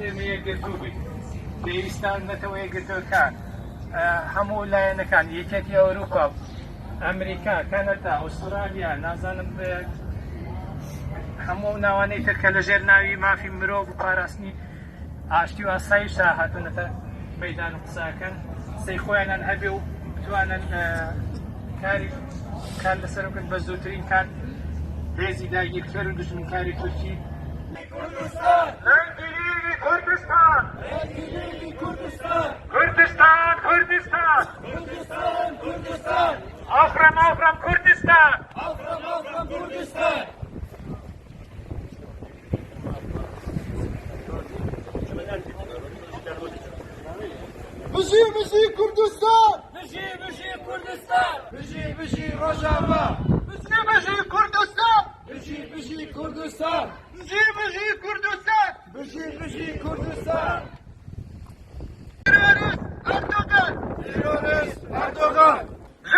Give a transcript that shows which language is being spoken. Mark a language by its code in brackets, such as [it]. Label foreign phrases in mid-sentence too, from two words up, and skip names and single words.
[ckb] ئێمە یەکگرتوو بین پێویستان بێتەوە یەکگرتوەکان هەموو لایەنەکان یەکێتی ئەوروپا ئەمریکا کەنەدا ئوسترالیا نازانم هەموو ناوانەی تر کە لەژێر ناوی مافی مرۆڤ و پاراستنی ئاشتی و ئاسایشە هاتوونەتە مەیدان و قساکەن سەی خۆیانان هەبێ و بتوانن کاری کار لەسەر بکەن بە زووترین کات هێزی داگیرکەر و دژمنکاری تورکی Kurdistan! Kurdistan! Kurdistan! Kurdistan! Kurdistan! Kurdistan! Kurdistan! Afram Afram Kurdistan! Afram Afram Kurdistan! [ku] بجي كردستان بجي كردستان! بجي رجابة بجي Kurdistan! بجي كردستان Bıcı Kurdistan! بجي كردستان [tr] Terörist Erdoğan! terörist Erdoğan